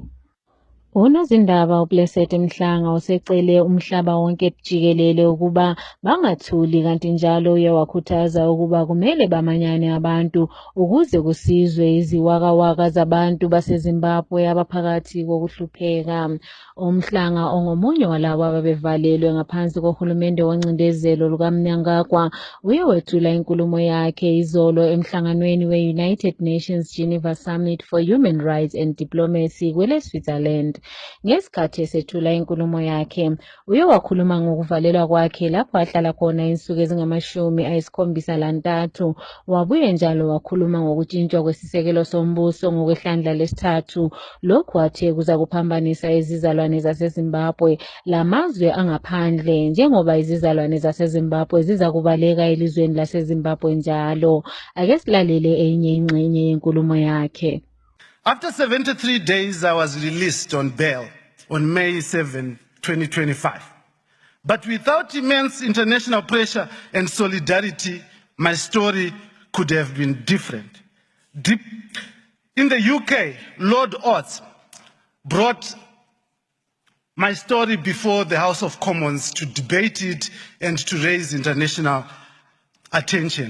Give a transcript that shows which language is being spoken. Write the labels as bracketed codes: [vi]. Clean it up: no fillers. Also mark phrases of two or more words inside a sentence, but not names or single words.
[nd] Unozindaba uBlessed Mhlanga usecele umhlaba wonke jikelele ukuba bangathuli, kanti njalo uye wakhuthaza ukuba kumele bamanyane abantu ukuze kusizwe iziwakawaka zabantu baseZimbabwe abaphakathi kokuhlupheka. Umhlanga ongomunye walabo ababevalelwe ngaphansi kohulumende woncindezelo lukaMnangagwa uye wethula inkulumo yakhe izolo emhlanganweni we-United Nations Geneva Summit for Human Rights and Diplomacy kwele-Switzerland. Ngesikhathi esethula inkulumo yakhe, uye wakhuluma ngokuvalelwa kwakhe lapho ahlala khona insuku ezingama-73. Wabuye njalo wakhuluma ngokutshintshwa kwesisekelo sombuso ngokwehlandla lesithathu. Lokhu athe kuza kuphambanisa izizalwane zaseZimbabwe lamazwe angaphandle, njengoba izizalwane zaseZimbabwe ziza kubaleka elizweni laseZimbabwe njalo. Ake silalele enye ingxenye yenkulumo yakhe. [en] After 73 days, I was released on bail on May 7, 2025. But without immense international pressure and solidarity, my story could have been different. In the UK, Lord Oates brought my story before the House of Commons to debate it and to raise international attention.